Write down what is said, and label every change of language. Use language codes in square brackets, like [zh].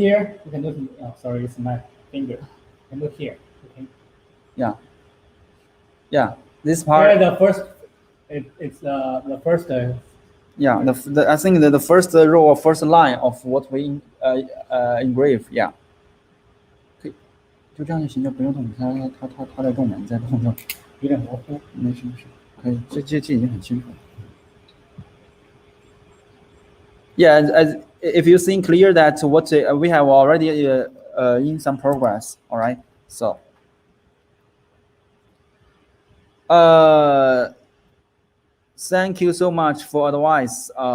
[en] Here you can look. Oh, sorry, it's my finger. You can look here. Okay. Yeah, this part. Here the first, it's the first. Yeah, I think the first row or first line of what we engrave. Yeah. [zh] 可以，就这样就行，就不用动。它在动嘛，你在动就有点模糊。没事，可以，这已经很清楚了。 [en] Yeah, as if you think clear that what we have already in some progress. All right, so. Thank you so much for advice.